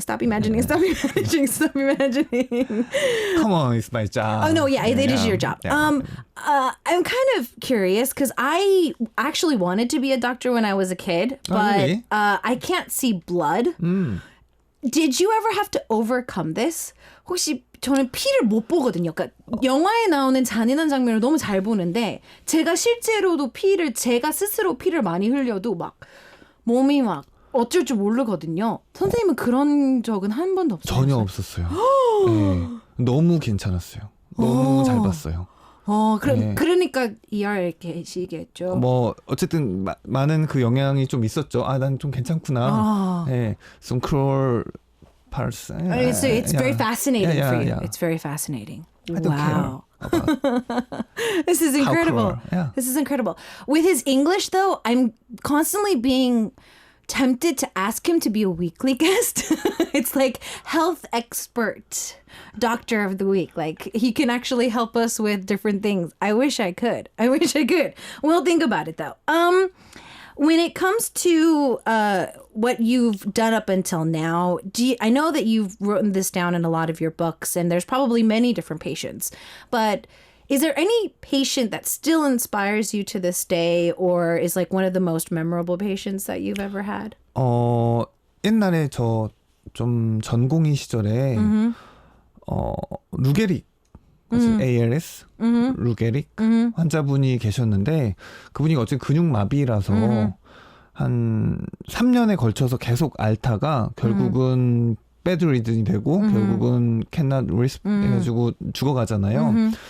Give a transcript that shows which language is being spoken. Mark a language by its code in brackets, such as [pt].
[en] Stop imagining. Stop imagining. Stop imagining. Come on, it's my job. Oh no, yeah, it is your job. Yeah. I'm kind of curious because I actually wanted to be a doctor when I was a kid, but really? I can't see blood. Did you ever have to overcome this? [ko] 혹시 저는 피를 못 보거든요. 그러니까 영화에 나오는 잔인한 장면을 너무 잘 보는데 제가 실제로도 제가 스스로 피를 많이 흘려도 막 몸이 막 어쩔 줄 모르거든요. 선생님은 그런 적은 한 번도 없어요? 전혀 없었어요. 네. 너무 괜찮았어요. 너무 잘 봤어요. 그러니까 ER에 계시겠죠. 뭐 어쨌든 많은 그 영향이 좀 있었죠. 아, 난 좀 괜찮구나. 네. [en] Some cruel parts. So it's very fascinating for you. Yeah. It's very fascinating. I don't Wow. care. This is incredible. Yeah. This is incredible. With his English, though, I'm constantly being tempted to ask him to be a weekly guest. It's like health expert, doctor of the week. Like he can actually help us with different things. I wish I could. We'll think about it though. When it comes to what you've done up until now, I know that you've written this down in a lot of your books, and there's probably many different patients. But is there any patient that still inspires you to this day, or is like one of the most memorable patients that you've ever had? [ko] 옛날에 저 좀 전공의 시절에 루게릭 ALS, 루게릭 환자분이 계셨는데 그분이 어쨌든 근육마비라서 한 3년에 걸쳐서 계속 앓다가 결국은 bedridden이 되고 결국은 [en] cannot respond [ko] 해가지고 죽어가잖아요.